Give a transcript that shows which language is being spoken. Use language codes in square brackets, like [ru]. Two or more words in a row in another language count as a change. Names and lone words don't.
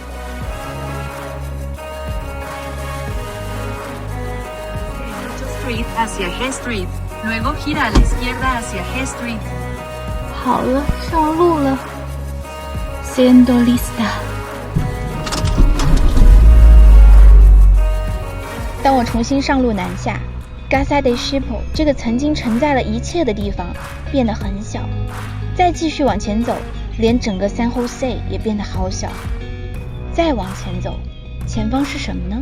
[es] Street hacia G Street, luego gira a la izquierda hacia G Street. [zh] 好了，上路了。 [es] Siendo lista。 [zh] 当我重新上路南下 ，Casa de Chippo 这个曾经承载了一切的地方变得很小。再继续往前走，连整个San Jose也变得好小。再往前走，前方是什么呢？